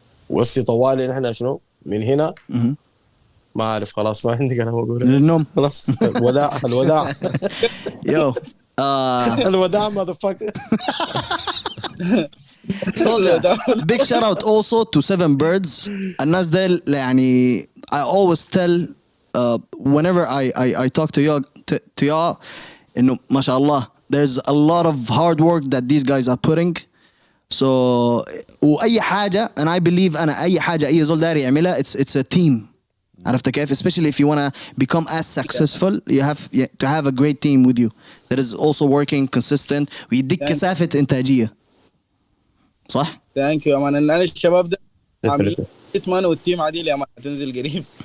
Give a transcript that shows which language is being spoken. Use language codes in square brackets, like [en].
[ar] وصي طوالي نحن شنو من هنا ما أعرف خلاص ما عندي كلام أقوله. للنوم. خلاص الوداع [en] Yo. [ar] الوداع [en] motherfucker. Soulja, big shout out also to Seven Birds. [ar] الناس ديل يعني [en] I always tell whenever I talk to y'all [ar] إنه ما شاء الله [en] there's a lot of hard work that these guys are putting. So [ar] وأي حاجة [en] and I believe [ar] أنا أي حاجة أي زول داري يعملها [en] it's a team. [ar] عرفت كيف؟ [en] Especially if you wanna become as successful you have to have a great team with you that is also working consistent [ar] ويديك كثافة إنتاجية. صح؟ ثانك يو يا مان. انا الشباب ده عاملين اسمه انا والتيم عادل يا مان هتنزل قريب.